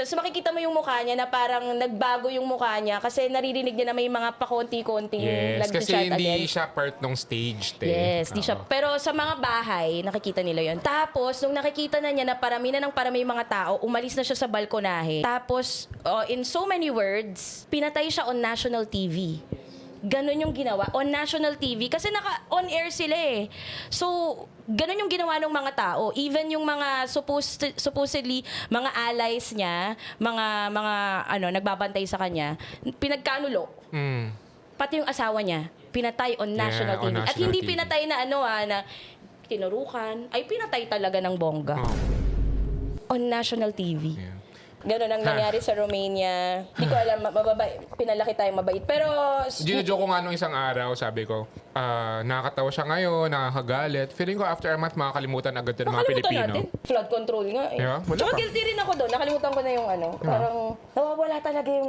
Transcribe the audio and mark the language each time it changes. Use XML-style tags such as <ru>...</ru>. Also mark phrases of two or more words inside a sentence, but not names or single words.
<tl>So makikita mo yung mukha niya na parang nagbago yung mukha niya kasi naririnig niya na may mga pakonti-konting Yes, kasi nag-chat hindi against. siya part ng stage. Yes, di siya. Oo. Pero sa mga bahay, nakikita nila yon. Tapos, nung nakikita na niya na parami na ng parami yung mga tao, umalis na siya sa balkonahe. Tapos,</tl> <en>in so many words,</en> <tl>pinatay siya</tl> <en>on national TV.</en> <tl>Ganon yung ginawa.</tl> <en>On national TV.</en> <tl>Kasi naka-on air sila eh. So, ganon yung ginawa ng mga tao. Even yung mga supposedly, mga allies niya, mga nagbabantay sa kanya, pinagkanulo. Mm. Pati yung asawa niya, pinatay</tl> <en>on national</en> <tl>on TV. At national hindi TV. pinatay na na tinurukan. Ay, pinatay talaga ng bongga. Oh.</tl> <en>On national TV.</en> <tl>Yeah. Ganon ang nangyari sa Romania. Hindi ko alam, pinalaki tayong mabait. Pero, Gino-joke ko nga nung isang araw, sabi ko, nakakatawa siya ngayon, nakakagalit. Feeling ko</tl> <en>after a month,</en> <tl>makakalimutan agad ng mga nakalimutan Pilipino. natin.</tl> <en>Flood control</en> <tl>nga eh. Yeah, wala Tsaka pa. guilty rin ako doon. Nakalimutan ko na yung parang nawawala talaga yung</tl>